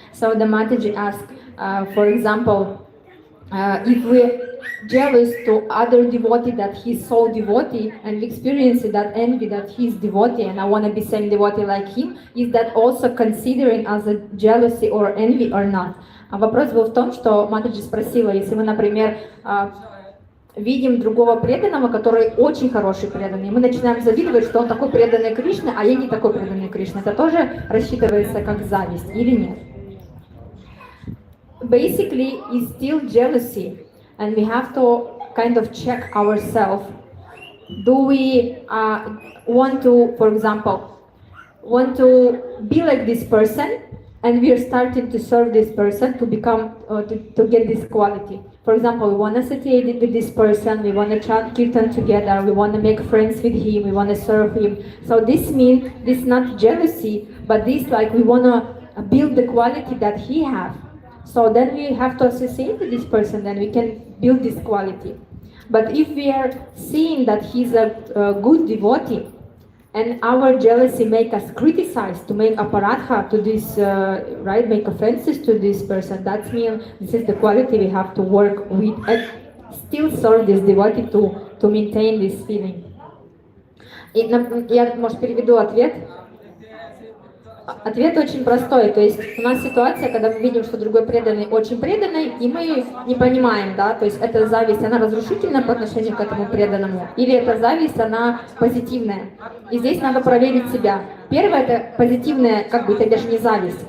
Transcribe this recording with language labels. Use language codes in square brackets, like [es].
[en] So the Mataji asked, for example, if we're jealous to other devotee that he's so devotee, and we experience that envy that he's devotee and I want to be same devotee like him, is that also considering as a jealousy or envy or not? [ru] А вопрос был в том, что Матаджи спросила, если мы, например, видим другого преданного, который очень хороший преданный, и мы начинаем завидовать, что он такой преданный Кришне, а я не такой преданный Кришне, это тоже рассчитывается как зависть или нет? [en] Basically, it's still jealousy, and we have to kind of check ourselves. Do we want to, for example, want to be like this person, and we are starting to serve this person to become, to get this quality. For example, we want to associate with this person, we want to chant kirtan together, we want to make friends with him, we want to serve him. So this means, this is not jealousy, but this like we want to build the quality that he has. So then we have to associate with this person, then we can build this quality. But if we are seeing that he's a good devotee, and our jealousy make us criticize, to make aparadha to this, right, make offenses to this person, that means this is the quality we have to work with and still serve this devotee to maintain this feeling. [ru] Я, может, переведу ответ. Ответ очень простой, то есть у нас ситуация, когда мы видим, что другой преданный очень преданный, и мы не понимаем, да, то есть эта зависть, она разрушительна по отношению к этому преданному, или эта зависть, она позитивная. И здесь надо проверить себя. Первое, это позитивная, как бы это даже не зависть.